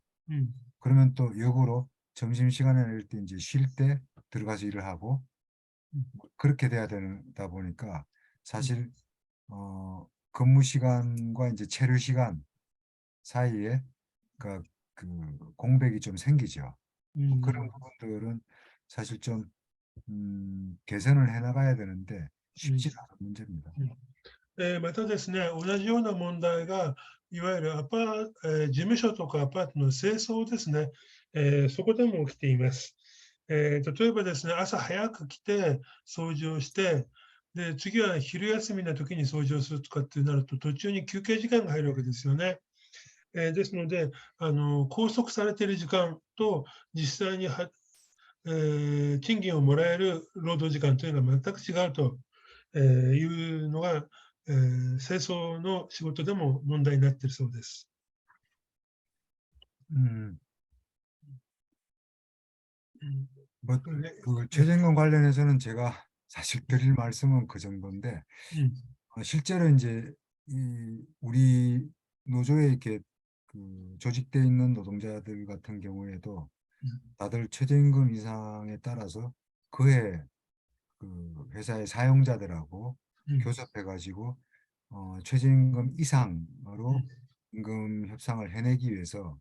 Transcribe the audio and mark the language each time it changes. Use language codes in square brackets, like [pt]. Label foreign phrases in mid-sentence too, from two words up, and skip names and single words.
[ko] 그러면 또 역으로 점심시간에 낼 때 이제 쉴 때 들어가서 일을 하고 그렇게 돼야 되다 보니까 사실 근무 시간과 이제 체류 시간 사이에 그 공백이 좀 생기죠. 그런 부분들은 사실 좀 개선을 해 나가야 되는데 쉽지 않은 문제입니다. [ja] またですね、同じような問題が、いわゆる事務所とかアパートの清掃ですね、そこでも起きています。例えばですね、朝早く来て掃除をして、で次は昼休みの時に掃除をするとかってなると、途中に休憩時間が入るわけですよね。ですので、拘束されている時間と実際に賃金をもらえる労働時間というのは全く違うというのが、清掃の仕事でも問題になっているそうです。 [ko] 뭐, 그 최저임금 관련해서는 제가 사실 드릴 말씀은 그 정도인데, 실제로 이제 우리 노조에 이렇게 그 조직돼 있는 노동자들 같은 경우에도 다들 최저임금 인상에 따라서 그해 그 회사의 사용자들하고 교섭해가지고 최저임금 이상으로 임금 협상을 해내기 위해서